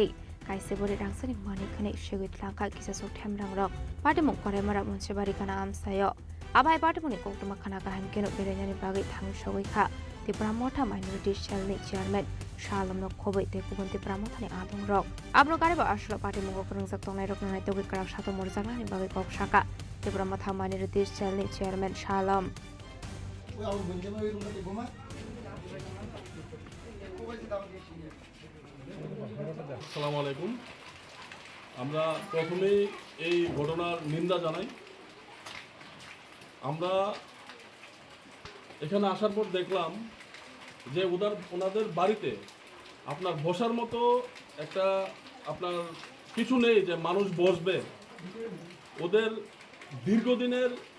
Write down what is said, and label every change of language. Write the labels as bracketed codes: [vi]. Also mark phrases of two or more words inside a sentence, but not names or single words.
[trp] kaise bore rangsani manekhne shegui tlanka kisasuk themrang rok Patimung Korai Mora Monshibare Gana Amsayo Abai Patimuni Koktuma Khana Kaham Keno Berenyani Bagi Thangu Shogoi Kha Tripura Motha Minority Cell ni Chairman Shalom no Khobai te Kubun Tripura Motha ni Adong Rok Abno Gareba Ashlo Party Mungo Kurungsak Tongnai Rok Nai Togi Karak Sato Morzakna ni Bagai Kok Saka Tripura Motha Minority Cell ni Chairman Shalom [ar] السلام عليكم [bn] আমরা প্রথমেই এই ঘটনার নিন্দা জানাই আমরা এখানে আসার পর দেখলাম যে ওনাদের বাড়িতে আপনার বসার মতো একটা আপনার কিছু নেই যে মানুষ বসবে ওদের দীর্ঘদিনের